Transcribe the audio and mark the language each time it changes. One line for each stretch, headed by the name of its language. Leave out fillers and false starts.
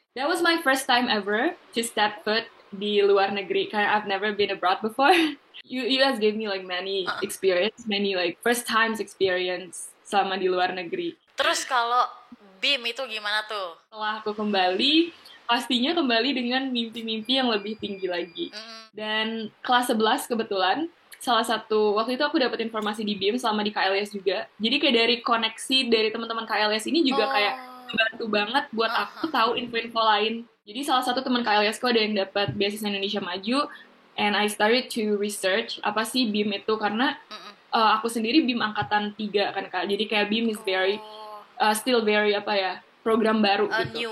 English: That was my first time ever to step foot
Indonesian: di luar negeri.
English: Kayak I've never been abroad before. US gave me like many experience, many like first times experience
Indonesian: selama di luar negeri. Terus kalau BIM itu gimana tuh? Setelah aku kembali, pastinya kembali dengan mimpi-mimpi yang lebih tinggi lagi. Dan kelas 11 kebetulan, salah satu, waktu itu aku dapat informasi di BIM selama di KLIS juga. Jadi kayak dari koneksi dari teman-teman KLIS ini juga kayak membantu banget buat aku tahu info-info lain. Jadi salah satu teman KLIS ku ada yang dapat Beasiswa Indonesia Maju,
English: and I started to research
Indonesian: apa sih BIM itu, karena aku sendiri BIM angkatan 3 kan Kak. Jadi kayak BIM
English: is very still very program
Indonesian: baru gitu.